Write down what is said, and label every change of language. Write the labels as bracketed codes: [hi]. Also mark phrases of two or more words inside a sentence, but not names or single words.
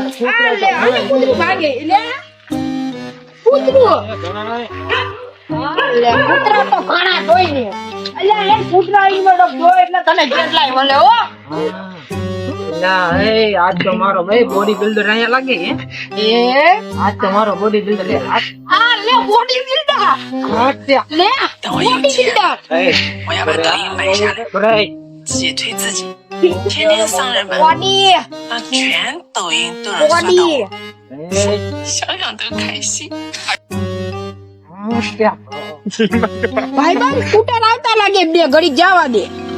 [gu] હા લે આને કૂતરું ભાગે એટલે કૂતરું લે કૂતરા તો ઘણા જોઈ ને અલ્યા એ કૂતરા ઈ મેડો જો એટલે તને કેટલાય મળે હો ના હે આજ તો મારો ભાઈ [en] body builder [gu] અહીંયા લાગે હે એ આજ તો મારો [en] body builder [gu] લે હા લે [en] body builder [gu] લે [en] body builder [zh] 我要把抖音买下来， બરાઈ 自己推自己。天天丧人们， [gu] બોડી [zh] 让全抖音都能刷到 [gu] બોડી [zh] 我，想想都开心。 [gu] ભાઈબંધ સ્કૂટર આવતા લાગે બે ઘડી જવા દે